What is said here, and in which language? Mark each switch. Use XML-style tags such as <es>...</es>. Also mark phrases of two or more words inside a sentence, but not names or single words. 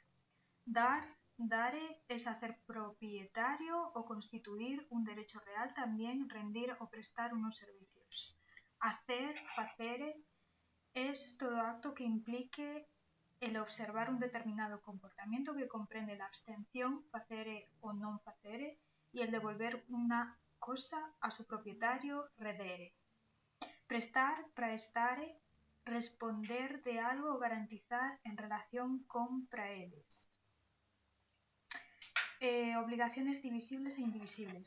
<es>Dar, dare, es hacer propietario o constituir un derecho real, también rendir o prestar unos servicios. Hacer, facere, es todo acto que implique el observar un determinado comportamiento que comprende la abstención,</es> <la>facere o non facere,</la> <es>y el devolver una cosa a su propietario, redere. Prestar, praestare, responder de algo o garantizar en relación con praedes. Obligaciones divisibles e indivisibles.</es>